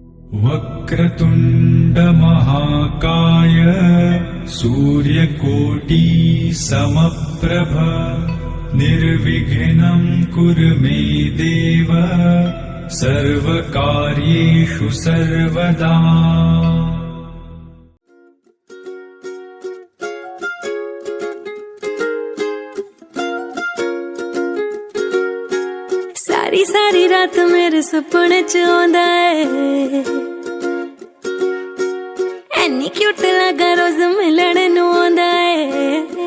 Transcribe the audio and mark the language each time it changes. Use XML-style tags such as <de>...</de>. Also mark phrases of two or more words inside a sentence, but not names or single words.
<sa>वक्रतुण्ड महाकाय सूर्यकोटि समप्रभ निर्विघ्नं कुरु मे देव सर्वकार्येषु सर्वदा।</sa> <pa>ਸਾਰੀ ਸਾਰੀ ਰਾਤ ਮੇਰੇ ਸੁਪਨੇ ਚ ਆਂਦਾ ਹੈ, ਐਨੀ ਕਿਊਟ ਲੱਗਾ ਰੋਜ਼ ਮਿਲਣ ਨੂੰ ਆਂਦਾ ਹੈ।</pa>